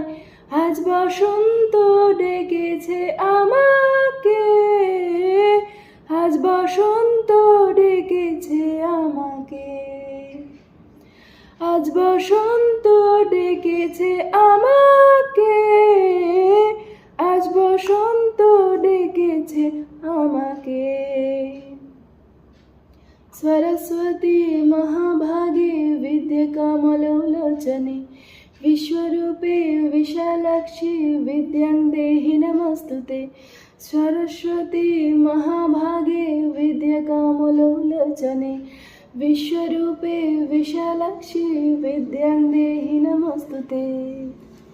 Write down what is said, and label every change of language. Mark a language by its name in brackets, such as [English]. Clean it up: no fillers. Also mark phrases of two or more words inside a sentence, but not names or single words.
[Bangla] আজ বসন্ত ডেকেছে আমাকে, আজ বসন্ত ডেকেছে আমাকে, আজ বসন্ত ডেকেছে আমাকে, আজ বসন্ত ডেকেছে আমাকে। [Sanskrit] सरस्वती महाभागे विद्याकमलोलोचने विश्वरूपे विशालाक्षी विद्यां देहि नमस्तुते। सरस्वती महाभागे विद्याकमलोलोचने विश्वरूपे विशालाक्षी विद्यां देहि नमस्तुते।